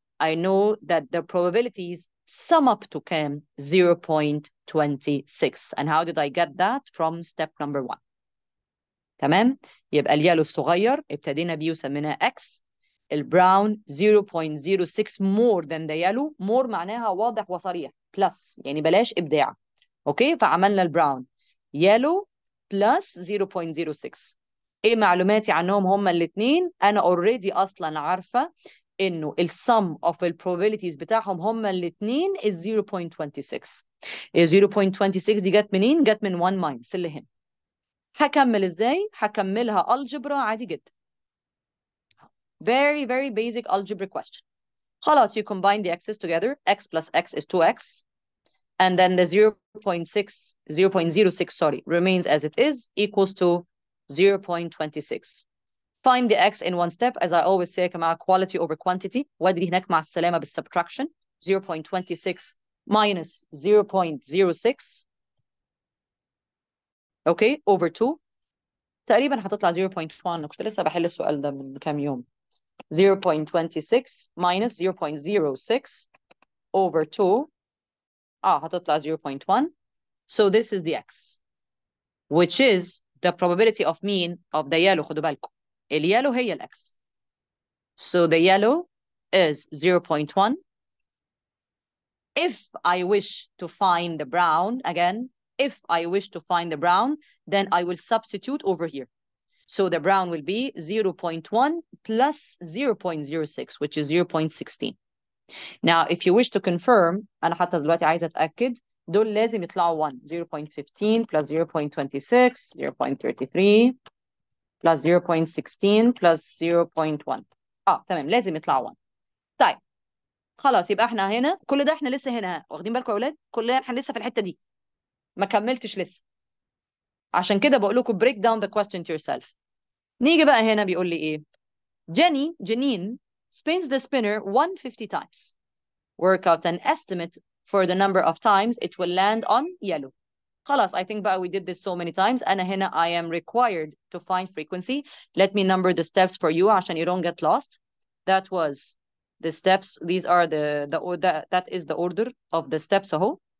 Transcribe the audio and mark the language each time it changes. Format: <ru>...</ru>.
<en>I know that the probabilities sum up to</en> <ar>كام؟</ar> <en>0.26. And how did I get that? From step number 1.</en> <ar>تمام؟ يبقى اليلو الصغير ابتدينا بيه وسميناه X.</ar> <en>البراون 0.06 more than the yellow.</en> <ar>more معناها واضح وصريح. plus يعني بلاش إبداع. اوكي، فعملنا البراون يلو بلس 0.06. ايه معلوماتي عنهم هما الاثنين؟ انا اوريدي اصلا عارفه انه السم اوف البروبابيلتيز بتاعهم هما الاثنين</ar> <en>is 0.26.</en> <ar>ال 0.26 دي جت منين؟ جت من</ar> <en>1 minus</en> <ar>اللي هنا. هكمل ازاي؟ هكملها الجبرا عادي جدا.</ar> <en>Very very basic algebra question.</en> <ar>خلاص</ar> <en>you combine the x's together. X plus x is 2x. And then the 0.06 sorry remains as it is, equals to 0.26. Find the x in one step. As I always say</en> <ar>مع</ar> <en>quality over quantity.</en> <ar>وادري هناك مع السلامة بالsubtraction.</ar> <en>0.26 minus 0.06. okay, over 2.</en> <ar>تقريبا هتطلع 0.1. أنا كنت لسه بحل السؤال ده من كام يوم. 0.26</ar> <en>minus 0.06 over 2.</en> <ar>هتطلع 0.1.</ar> <en>So this is the x, which is the probability of</en> <ar>مين؟</ar> <en>of the yellow.</en> <ar>خدوا بالكم اليالو هي الx.</ar> <en>So the yellow is 0.1. If I wish to find the brown, again, if I wish to find the brown, then I will substitute over here. So the brown will be 0.1 plus 0.06, which is 0.16. Now, if you wish to confirm,</en> <ar>أنا حتى دلوقتي عايزة أتأكد، دول لازم يطلعوا 1.</ar> <en>0.15 plus 0.26, 0.33 plus 0.16 plus 0.1.</en> <ar>تمام، لازم يطلعوا 1. طيب خلاص، يبقى احنا هنا كل ده احنا لسه هنا، واخدين بالكم يا اولاد؟ كل ده احنا لسه في الحته دي، ما كملتش لسه. عشان كده بقول لكم</ar> <en>break down the question to yourself.</en> <ar>نيجي بقى هنا بيقول لي ايه؟</ar> <en>Janine spins the spinner 150 times. Work out an estimate for the number of times it will land on yellow.</en> <ar>خلاص,</ar> <en>I think بقى we did this so many times.</en> <ar>أنا هنا</ar> <en>I am required to find frequency. Let me number the steps for you</en> <ar>عشان</ar> <en>you don't get lost. That was the steps. These are that is the order of the steps</en> <ar>اهو.</ar>